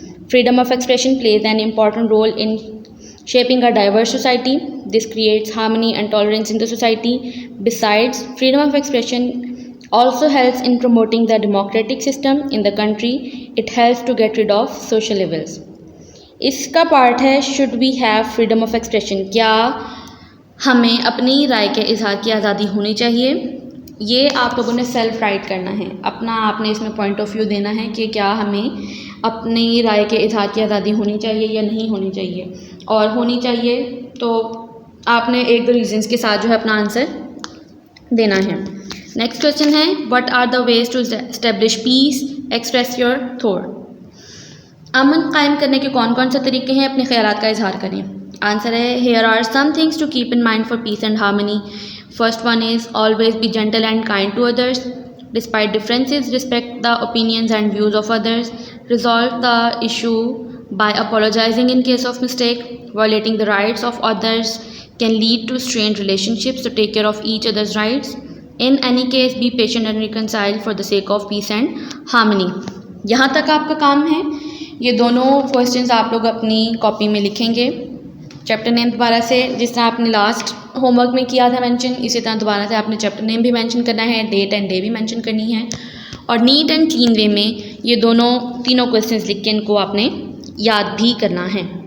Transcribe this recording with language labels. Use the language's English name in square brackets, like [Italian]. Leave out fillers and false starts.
[English] Freedom of expression plays an important role in shaping a diverse society. This creates harmony and tolerance in the society. Besides, freedom of expression also helps in promoting the democratic system in the country. It helps to get rid of social evils. [Urdu] اس کا part ہے [English] should we have freedom of expression. [Urdu] کیا ہمیں اپنی رائے کے اظہار کی آزادی ہونی چاہیے؟ یہ آپ لوگوں نے سیلف رائٹ کرنا ہے. اپنا آپ نے اس میں پوائنٹ آف ویو دینا ہے کہ کیا ہمیں اپنی رائے کے اظہار کی آزادی ہونی چاہیے یا نہیں ہونی چاہیے. اور ہونی چاہیے تو آپ نے 1-2 ریزنس کے ساتھ جو ہے اپنا آنسر دینا ہے. [English] Next question ہے what are the ways to establish peace express your thought. [Urdu] امن قائم کرنے کے کون کون سے طریقے ہیں؟ اپنے خیالات کا اظہار کریں. [English] Answer ہے here are some things to keep in mind for peace and harmony. First one is always be gentle and kind to others. Despite differences, respect the opinions and views of others. Resolve the issue by apologizing in case of mistake. Violating the rights of others can lead to strained relationships, so take care of each other's rights. In any case, be patient and reconcile for the sake of peace and harmony. [Urdu] یہاں تک آپ کا کام ہے. یہ دونوں questions آپ لوگ اپنی کاپی میں لکھیں گے. چیپٹر نیم دوبارہ سے جس طرح آپ نے لاسٹ ہوم ورک میں کیا تھا مینشن، اسی طرح دوبارہ سے آپ نے چیپٹر نیم بھی مینشن کرنا ہے، [English] date and day [Urdu] بھی مینشن کرنی ہے، اور [English] neat and clean way [Urdu] میں یہ تینوں کویسچنز لکھ کے ان کو آپ نے یاد بھی کرنا ہے.